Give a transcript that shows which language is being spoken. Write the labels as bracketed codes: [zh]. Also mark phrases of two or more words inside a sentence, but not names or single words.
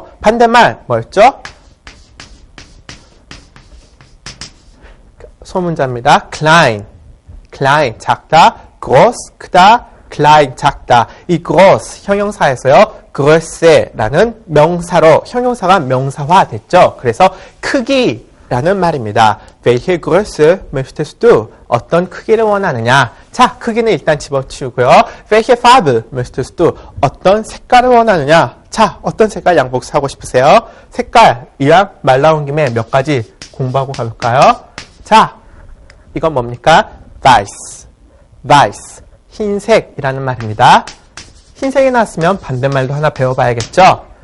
[ko] 반대말 뭐였죠? 소문자입니다. klein 작다, groß 크다, klein 작다. 이 groß 형용사에서요. größe라는 명사로 형용사가 명사화 됐죠. 그래서 크기라는 말입니다. [de] welche Größe möchtest du? [ko] 어떤 크기를 원하느냐? 자, 크기는 일단 집어치우고요. [de] welche Farbe möchtest du? [ko] 어떤 색깔을 원하느냐? 자, 어떤 색깔 양복 사고 싶으세요? 색깔, 이왕 말 나온 김에 몇 가지 공부하고 가볼까요? 자, 이건 뭡니까? weiß, 흰색이라는 말입니다. 흰색이 나왔으면 반대말도 하나 배워봐야겠죠?